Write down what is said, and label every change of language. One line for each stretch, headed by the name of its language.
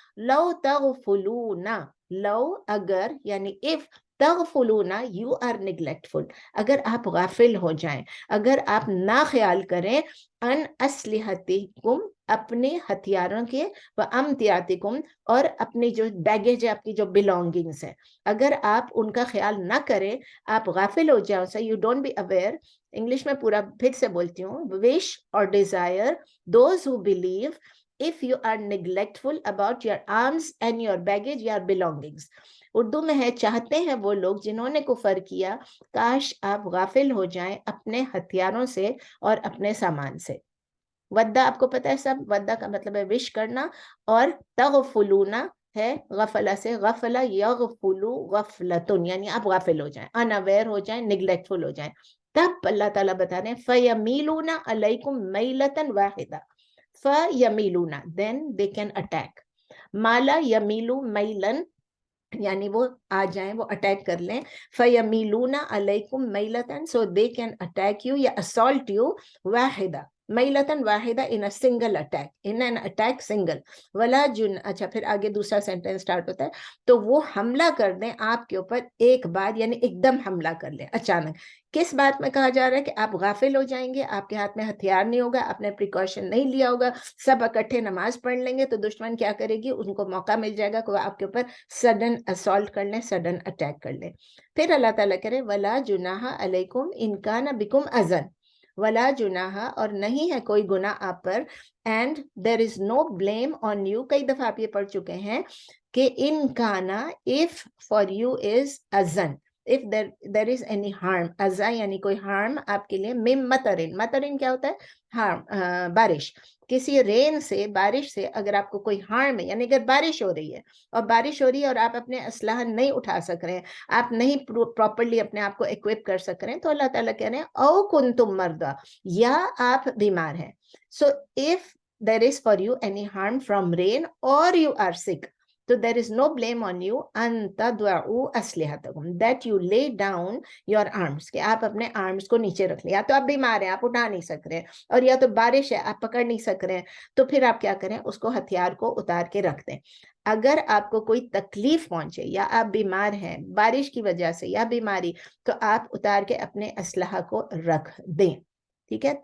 Urdu: لَوْ تَغْفُلُونَ، لو اگر یعنی if، تغفلون
English: you are neglectful،
Urdu: اگر آپ غافل ہو جائیں، اگر آپ نہ خیال کریں، ان اسلحتکم اپنے ہتھیاروں کے، وامتیاتکم اور اپنی جو بیگیج ہے، اپنی جو بلونگنگز ہے، اگر آپ ان کا خیال نہ کریں، آپ غافل ہو جاؤ سے،
English: you don't be aware.
Urdu: English میں پورا پھر سے بولتی ہوں،
English: wish or desire those who believe if you are neglectful about your arms and your baggage, your belongings.
Urdu: Urdu میں ہے چاہتے ہیں وہ لوگ جنہوں نے کفر کیا، کاش آپ غافل ہو جائیں اپنے ہتھیاروں سے اور اپنے سامان سے. ودہ آپ کو پتہ ہے سب، ودہ کا مطلب ہے وش کرنا، اور تغفلونا ہے غفلہ سے، غفلہ یغفلو غفلتن یعنی آپ غافل ہو جائیں، اناویئر ہو جائیں، نیگلیکٹفل ہو جائیں. تب اللہ تعالیٰ بتا رہے ہیں
Arabic: فَيَمِيلُونَ عَلَيْكُمْ مَيْلَةً وَاحِدَةً،
Urdu: فَيَمِيلُونَ
English: then they can attack.
Urdu: مالا یمیلو میلن یعنی وہ آ جائیں، وہ اٹیک کر لیں. فَيَمِيلُونَ عَلَيْكُمْ مَيْلَةً
English: so they can attack you
Urdu: یا assault you واحدہ، میلتن واحدہ
English: in a single attack، in an attack single.
Urdu: ولا جن، اچھا پھر آگے دوسرا سینٹینس سٹارٹ ہوتا ہے، تو وہ حملہ کر دیں آپ کے اوپر ایک بار، یعنی ایک دم حملہ کر لیں اچانک. کس بات میں کہا جا رہا ہے کہ آپ غافل ہو جائیں گے، آپ کے ہاتھ میں ہتھیار نہیں ہوگا، آپ نے پریکاشن نہیں لیا ہوگا، سب اکٹھے نماز پڑھ لیں گے، تو دشمن کیا کرے گی؟ ان کو موقع مل جائے گا کہ وہ آپ کے اوپر سڈن اسالٹ کر لیں، سڈن اٹیک کر لیں. پھر اللہ تعالیٰ کرے
Arabic: ولا جناح علیکم ان کان بکم اذن،
Urdu: ولا جناح اور نہیں ہے کوئی گناہ آپ پر، and there is no blame on you. کئی دفعہ آپ یہ پڑھ چکے ہیں کہ ان کانا
English: if for you is
Urdu: اذن،
English: if there is any harm،
Urdu: ازا یعنی کوئی harm آپ کے لیے، مم مطرن، مطرن کیا ہوتا ہے؟ harm، بارش، کسی رین سے، بارش سے اگر آپ کو کوئی harm ہے، یعنی اگر بارش ہو رہی ہے اور بارش ہو رہی ہے اور آپ اپنے اسلحہ نہیں اٹھا سک رہے ہیں، آپ نہیں پراپرلی اپنے آپ کو ایکوپ کر سک رہے ہیں، تو اللہ تعالیٰ کہہ رہے ہیں او کنتم مرضی، یا آپ بیمار ہیں.
English: So if there is for you any harm from rain or you are sick، so there is no blame on you
Arabic: ان تضعوا اسلحتکم
English: that you lay down your arms،
Urdu: کہ آپ اپنے arms کو نیچے رکھ لیں. یا تو آپ بیمار ہیں، آپ اٹھا نہیں سک رہے ہیں، اور یا تو بارش ہے، آپ پکڑ نہیں سک رہے ہیں، تو پھر آپ کیا کریں؟ اس کو ہتھیار کو اتار کے رکھ دیں. اگر آپ کو کوئی تکلیف پہنچے یا آپ بیمار ہیں بارش کی وجہ سے یا بیماری، تو آپ اتار کے اپنے اسلحہ کو رکھ دیں. ٹھیک ہے.